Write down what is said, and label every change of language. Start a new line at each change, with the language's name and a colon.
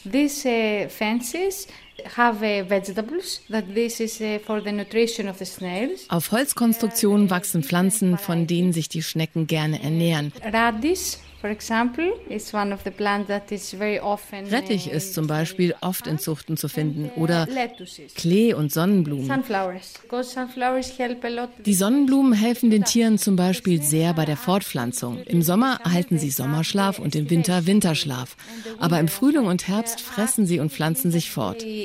English: These fences have vegetables that this is for the nutrition of the snails.
German: Auf Holzkonstruktionen wachsen Pflanzen, von denen sich die Schnecken gerne ernähren.
English: Radis, for example, is one of the plants that is very often.
German: Rettich ist zum Beispiel oft in Zuchten zu finden oder Klee und Sonnenblumen.
English: Sunflowers, because sunflowers help a lot.
German: Die Sonnenblumen helfen den Tieren zum Beispiel sehr bei der Fortpflanzung. Im Sommer erhalten sie Sommerschlaf und im Winter Winterschlaf. Aber im Frühling und Herbst fressen sie und pflanzen sich fort.